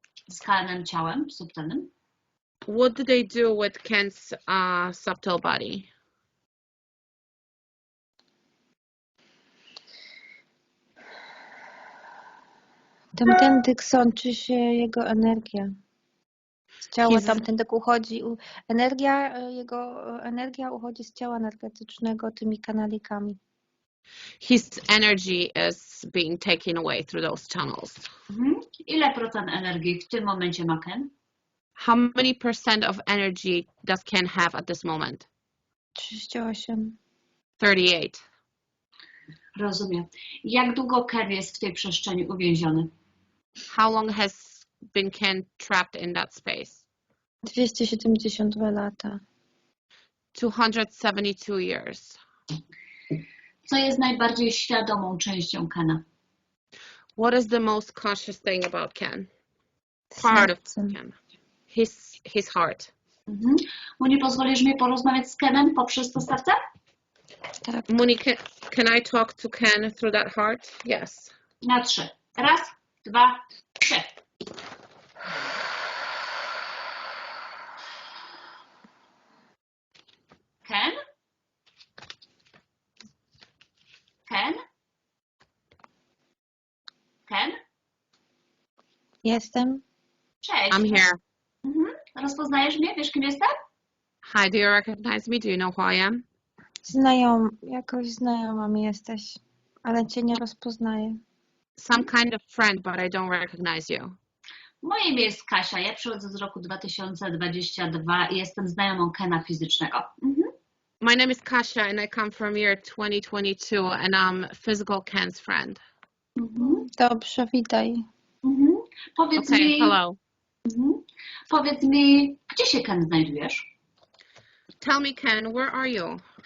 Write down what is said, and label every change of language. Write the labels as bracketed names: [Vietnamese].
[Polish] Skalnym ciałem, subtelnym? [English] What do they do with Ken's subtle body? [Polish] Tamtędy sączy się jego energia. Z ciała tamtędy uchodzi. Jego energia uchodzi z ciała energetycznego tymi kanalikami. [English] His energy is being taken away through those channels. [Polish] Ile procent energii w tym momencie ma Ken? [English] How many percent of energy does Ken have at this moment? [Polish] 38. [English] 38. [Polish] Rozumiem. Jak długo Ken jest w tej przestrzeni uwięziony? [English] How long has been Ken trapped in that space? [Polish] 272 lata. [English] 272 years. [Polish] Co jest najbardziej świadomą częścią Kena? [English] What is the most conscious thing about Ken? Part of Ken. His heart. [Polish] Moni, pozwolisz mi porozmawiać z Kenem poprzez to serce? Tak. [English] Moni, can I talk to Ken through that heart? Yes. [Polish] Na 3. 1, 2, 3. Ken? Ken? Ken? Jestem. Cześć. [English] I'm here. [Polish] Rozpoznajesz mnie? Wiesz, kim jestem? [English] Hi, do you recognize me? Do you know who I am? [Polish] Jakoś znajoma mi jesteś, ale cię nie rozpoznaję. [English] Some kind of friend, but I don't recognize you. [Polish] Moje imię jest Kasia. Ja przychodzę z roku 2022 i jestem znajomą Kena fizycznego. [English] My name is Kasia and I come from year 2022 and I'm physical Ken's friend. [Polish] Dobrze, witaj. Powiedz [English] Okay, [Polish] mi, [English] hello. [Polish] Powiedz mi, gdzie się Ken znajdujesz? [English] Tell me, Ken, where are you?